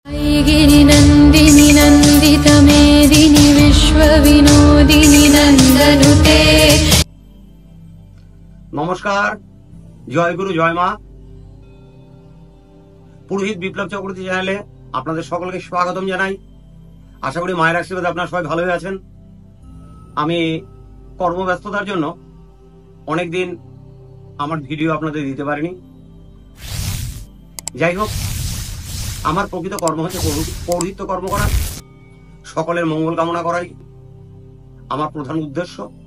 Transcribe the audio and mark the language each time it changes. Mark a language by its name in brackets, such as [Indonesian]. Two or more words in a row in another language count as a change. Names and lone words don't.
[Sanskrit] गिरिनन्दिनि नन्दितमेदिनि विश्वविनोदिनि नन्दनुते। [Hindi] नमस्कार, जय गुरु जय मा। [Bangla] पुरोहित বিপ্লব চক্রবর্তী চ্যানেলে আপনাদের সকলকে স্বাগতম জানাই। আশা করি মায়ের আশীর্বাদে আপনারা সবাই ভালোই আছেন। আমি কর্মব্যস্ততার জন্য অনেকদিন আমার ভিডিও আপনাদের দিতে পারিনি। যাই হোক, আমার প্রকৃত কর্ম হচ্ছে পৌরোহিত্য কর্ম করা, সকলের মঙ্গল কামনা করাই আমার প্রধান উদ্দেশ্য।